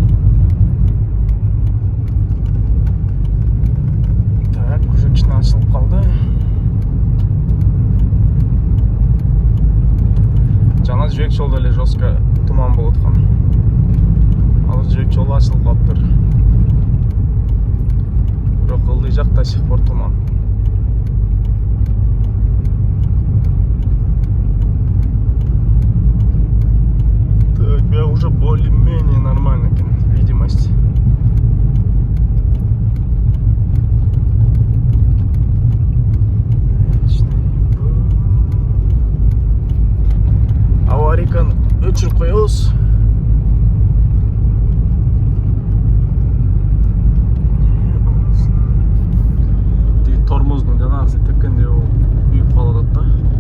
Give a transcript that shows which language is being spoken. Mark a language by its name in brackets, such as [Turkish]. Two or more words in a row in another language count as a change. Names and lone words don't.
[Russian] Так, уже [Kyrgyz] кичине ачылып калды. Жана жибек жолдо эле жестко туман болуп аткан. Азыр жибек жолу ачылып калыптыр. Бирок ылдый жак [Russian] до сих пор [Kyrgyz] туман. [Russian] Так, я уже более-менее нормально экен видимость. [Kyrgyz] Аварийканы өчүрүп коебуз. Тиги тормоздун жанагысы тепкенде ол күйүп калып атат да.